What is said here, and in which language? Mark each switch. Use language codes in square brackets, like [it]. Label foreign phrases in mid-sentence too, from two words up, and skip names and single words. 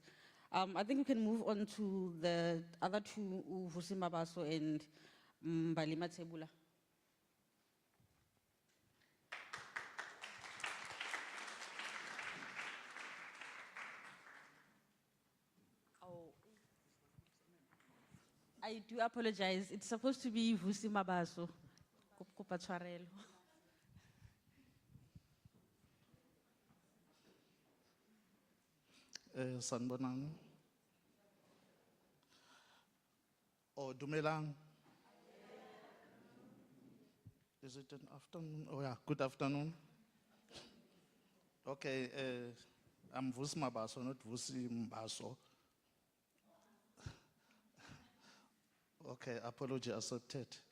[en] I think we can move on to the other two, Vusi Mabaso and Balima Tsebula. Oh, I do apologize. It's supposed to be Vusi Mabaso. [nso] Kopa tshwarelo. [en] Sanbonang. Oh, Dumelang. Is it an afternoon? Oh yeah, good afternoon. Okay, I'm Vusi Mabaso, not Vusi Mbaso. Okay, apology accepted.